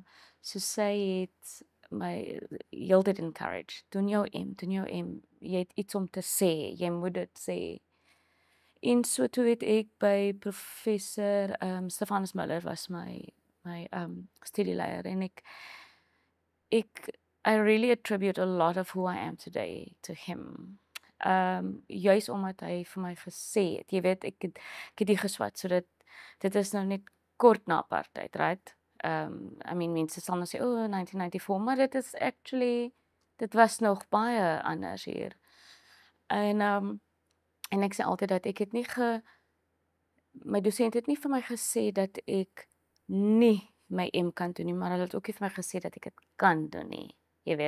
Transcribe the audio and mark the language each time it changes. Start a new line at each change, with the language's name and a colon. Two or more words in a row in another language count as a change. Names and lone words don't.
Afrikaans: So sy het my heeltyd encourage. Doen jou M. Jy het iets om te sê. Jy moet dit sê. En so toe het ek by professor Stefanus Miller was my studieleier en
English: I really attribute a lot of who I am today to him.
Afrikaans: Juis omdat hy vir my gesê het, jy weet, ek het die geswat, so dit is nou net kort na apartheid,
English: right? I mean,
Afrikaans: mense sal nou sê, 1994, maar dit was nog baie anders hier. En ek sê altyd dat ek het nie my dosent het nie vir my gesê dat ek nie my M kan doen nie, maar hulle het ook nie vir my gesê dat ek dit kan doen nie, jy weet.